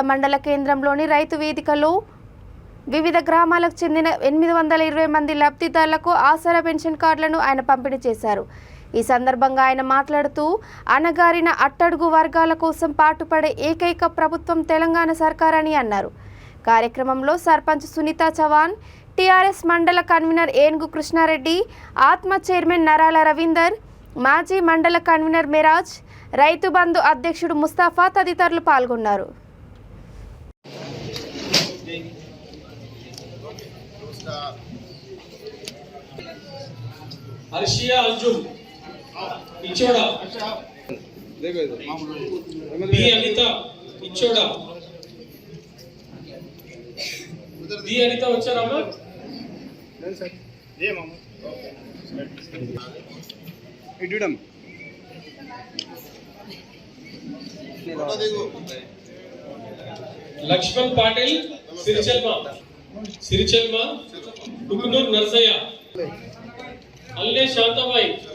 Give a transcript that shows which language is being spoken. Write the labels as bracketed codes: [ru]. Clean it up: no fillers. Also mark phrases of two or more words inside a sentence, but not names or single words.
[te] మండల కేంద్రంలోని రైతు వేదికలో వివిధ గ్రామాలకు చెందిన 820 మంది లబ్ధిదారులకు ఆసరా పెన్షన్ కార్డులను ఆయన పంపిణీ చేశారు ఈ సందర్భంగా ఆయన మాట్లాడుతూ అణగారిన అట్టడుగు వర్గాల కోసం పాటుపడే ఏకైక ప్రభుత్వం తెలంగాణ సర్కార్ అని అన్నారు కార్యక్రమంలో సర్పంచ్ సునీత చవాన్ టీఆర్ఎస్ మండల కన్వీనర్ ఏనుగు కృష్ణారెడ్డి ఆత్మ చైర్మన్ నరాల రవీందర్ మాజీ మండల కన్వీనర్ మెరాజ్ రైతు బంధు అధ్యక్షుడు ముస్తాఫా తదితరులు పాల్గొన్నారు अर्शिया अंजुम इचोड़ा बी अनिता इचोड़ा दी अनिता వచ్చారమ్మా లక్ష్మణ్ పాటిల్ సిరిచెల్మ టుకునూర్ నర్సయ్య అల్లే శాంతబాయి